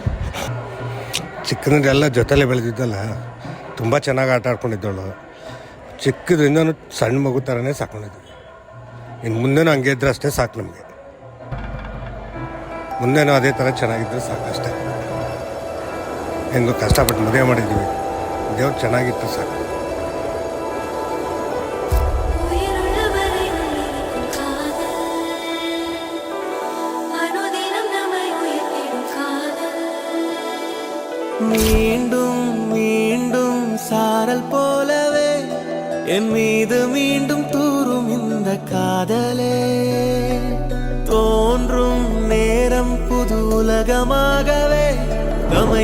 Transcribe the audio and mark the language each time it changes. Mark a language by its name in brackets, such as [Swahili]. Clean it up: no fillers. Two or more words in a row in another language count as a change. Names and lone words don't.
[Kannada] ಚಿಕ್ಕಂದ್ರೆಲ್ಲ ಜೊತೆಲೇ ಬೆಳೆದಿದ್ದಲ್ಲ, ತುಂಬ ಚೆನ್ನಾಗಿ ಆಟ ಆಡ್ಕೊಂಡಿದ್ದವಳು. ಚಿಕ್ಕದ್ರಿಂದ ಸಣ್ಣ ಮಗು ಥರನೇ ಸಾಕೊಂಡಿದ್ವಿ. ಇನ್ನು ಮುಂದೆನೂ ಹಂಗೆ ಇದ್ರೆ ಅಷ್ಟೇ ಸಾಕು ನಮಗೆ. ಮುಂದೆನೂ ಅದೇ ಥರ ಚೆನ್ನಾಗಿದ್ದರೆ ಸಾಕು ಅಷ್ಟೇ. ಹೆಂಗೋ ಕಷ್ಟಪಟ್ಟು ಮದುವೆ ಮಾಡಿದ್ದೀವಿ, ದೇವ್ರು ಚೆನ್ನಾಗಿತ್ತು ಸಾಕು. [Tamil] மீண்டும் மீண்டும் சாரல் போலவே என் மீது மீண்டும் தூரும் இந்த காதலே, தோன்றும் நேரம் புது உலகமாகவே நம்மை